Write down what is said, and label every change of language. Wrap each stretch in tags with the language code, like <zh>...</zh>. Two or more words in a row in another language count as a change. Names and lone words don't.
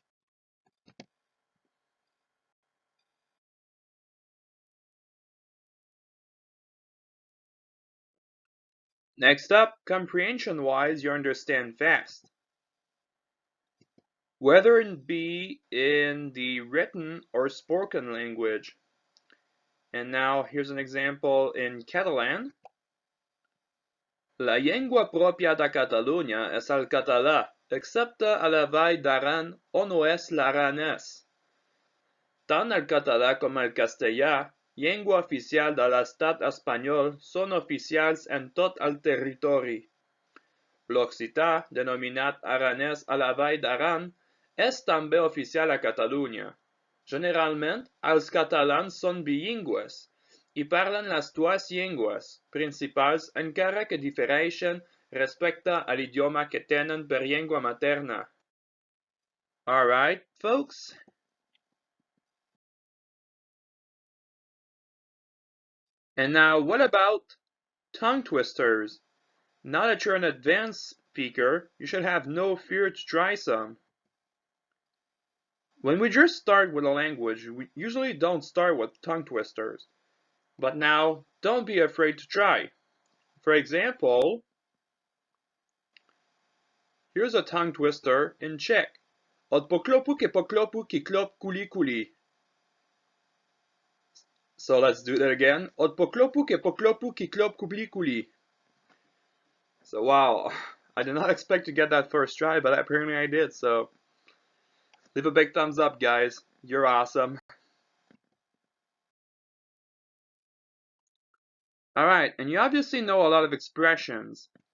<en>Next up, comprehension-wise, you understand fast. Whether it be in the written or spoken language. And now here's an example in Catalan.</en> <ca>La llengua propia de Catalunya es el català, excepte a la Vall d'Aran on no és l'aranès. Tant el català com el castellà, llengua oficial de l'estat espanyol, són oficials en tot el territori. L'occità, denominat aranès a la Vall d'Aran, és també oficial a Catalunya. Generalment, els catalans són bilingües i parlen les dues llengües principals encara que difereixen respecte a l'idioma que tenen per llengua materna.</ca> <en>Alright, folks? And now, what about tongue twisters? Now that you're an advanced speaker, you should have no fear to try some. When we just start with a language, we usually don't start with tongue twisters. But now, don't be afraid to try. For example, here's a tongue twister in Czech.</en> <cs>Od poklopu ke poklopu ki klop kuli kuli.</cs> <en>So let's do that again.</en> <cs>Od poklopu ke poklopu ki klop kuli kuli.</cs> <en>So wow, I did not expect to get that first try, but apparently I did, so leave a big thumbs up, guys. You're awesome. Alright, and you obviously know a lot of expressions.</en>